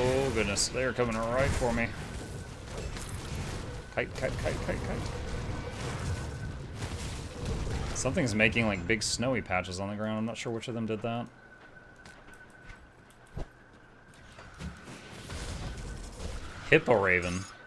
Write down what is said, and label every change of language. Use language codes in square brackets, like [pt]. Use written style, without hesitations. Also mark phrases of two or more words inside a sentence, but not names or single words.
[en] Oh goodness, they're coming right for me. Kite, kite, kite, kite, kite. Something's making like big snowy patches on the ground. I'm not sure which of them did that. Hippo Raven.